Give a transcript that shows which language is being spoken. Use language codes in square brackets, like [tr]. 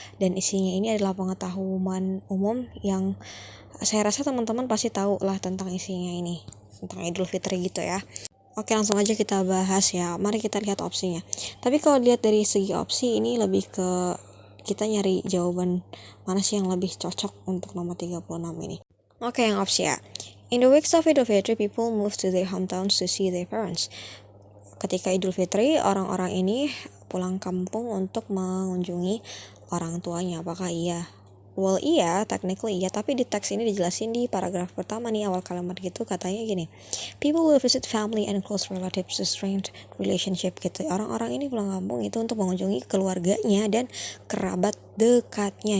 [id] Dan isinya ini adalah pengetahuan umum yang saya rasa teman-teman pasti tahu lah tentang isinya ini. Tentang Idul Fitri gitu ya. Oke, langsung aja kita bahas ya. Mari kita lihat opsinya. Tapi kalau dilihat dari segi opsi, ini lebih ke kita nyari jawaban mana sih yang lebih cocok untuk nomor 36 ini. Oke, yang opsi A. [en] In the weeks of Idul Fitri, people move to their hometowns to see their parents. [id] Ketika Idul Fitri, orang-orang ini pulang kampung untuk mengunjungi orang tuanya. Apakah iya? Well, iya, technically iya, tapi di teks ini dijelasin di paragraf pertama nih, awal kalimat gitu katanya gini. [en] People will visit family and close relatives to strengthen relationship gitu. [id] Orang-orang ini pulang kampung itu untuk mengunjungi keluarganya dan kerabat dekatnya.